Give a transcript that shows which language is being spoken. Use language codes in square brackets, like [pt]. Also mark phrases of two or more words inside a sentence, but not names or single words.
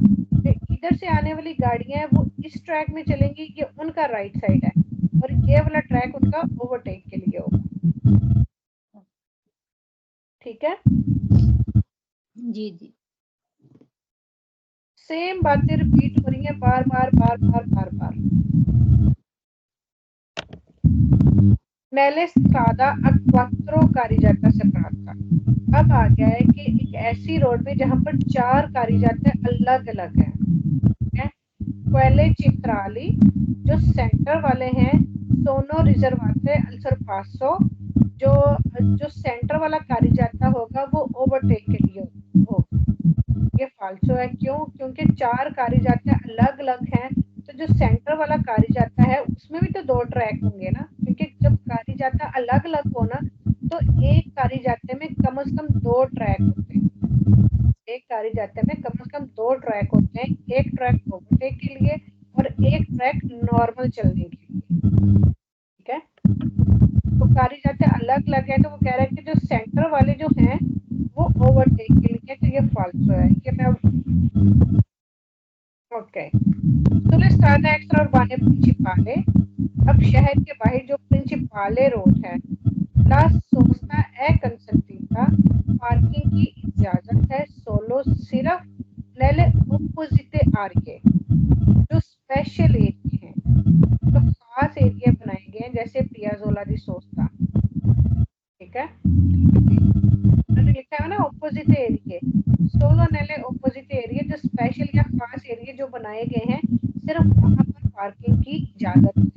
[hi] जो इधर से आने वाली गाड़ियां हैं वो इस ट्रैक में चलेंगी, ये उनका राइट साइड है, और ये वाला ट्रैक उनका ओवरटेक के लिए होगा, ठीक है। जी जी। सेम बातें रिपीट हो रही हैं बार बार बार बार बार बार। [it] nelle strada a quattro carreggiata separata। [hi] अब आ गया है कि एक ऐसी रोड में जहां पर 4 carreggiate अलग अलग है, ठीक है। [it] quelle centrali [hi] जो सेंटर वाले हैं, [it] sono riservate al sorpasso [hi] जो सेंटर वाला carreggiata होगा वो ओवरटेक के लिए होगा। ये फाल्सो है, क्यों? क्योंकि 4 carreggiate अलग अलग हैं, तो जो सेंटर वाला carreggiata है उसमें भी तो 2 ट्रैक होंगे ना, क्योंकि जब carreggiata अलग अलग हो ना तो एक carreggiate में कम से कम 2 ट्रैक होते हैं। एक carreggiate में कम से कम 2 ट्रैक होते हैं, एक ट्रैक ओवरटेक के लिए और एक ट्रैक नॉर्मल चलने के लिए, ठीक है। तो carreggiate अलग अलग है, तो वो कह रहा है कि जो सेंटर वाले जो हैं वो ओवरटेक के लिए, तो ये फाल्सो है। ये मैं ओके। [it] sulle strade extraurbane principale, [hi] अब शहर के बाहर जो प्रिंसिपाले रोड है, [it] la sosta è consentita, [hi] पार्किंग की इजाजत है सोलो सिर्फ [it] nelle opposite aree, [hi] जो स्पेशल एरिया हैं, तो खास एरिया बनाए गए हैं जैसे [it] piazzola di sosta, [hi] ठीक है। मैंने लिखा है ना [it] apposite aree, solo nelle apposite aree, [hi] जो स्पेशल या खास एरिया जो बनाए गए हैं सिर्फ वहां पर पार्किंग की इजाजत है।